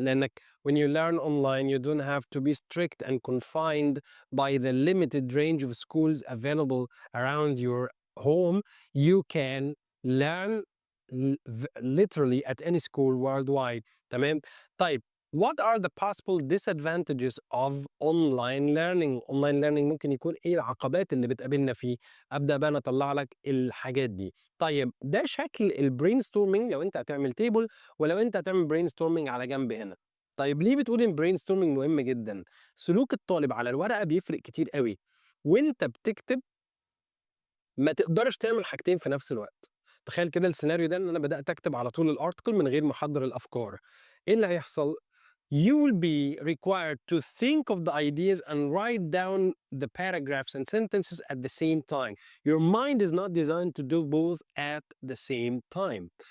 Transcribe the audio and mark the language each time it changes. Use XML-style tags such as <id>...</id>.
<en>لأنك when you learn online you don't have to be strict and confined by the limited range of schools available around your home. You can learn literally at any school worldwide.</en> <ar>تمام.</ar> <en>طيب, what are the possible disadvantages of online learning?</en> <ar>Online learning ممكن يكون ايه العقبات اللي بتقابلنا فيه؟ ابدا بقى اطلع لك الحاجات دي. طيب, ده شكل البرينستورمينج لو انت هتعمل تيبل ولو انت هتعمل برينستورمينج على جنب هنا. طيب, ليه بتقول ان برينستورمينج مهم جدا؟ سلوك الطالب على الورقه بيفرق كتير قوي. وانت بتكتب ما تقدرش تعمل حاجتين في نفس الوقت. تخيل كده السيناريو ده ان انا بدات اكتب على طول الارتكل من غير ما احضر الافكار. ايه اللي هيحصل؟</ar> <en>You will be required to think of the ideas and write down the paragraphs and sentences at the same time. Your mind is not designed to do both at the same time.</en>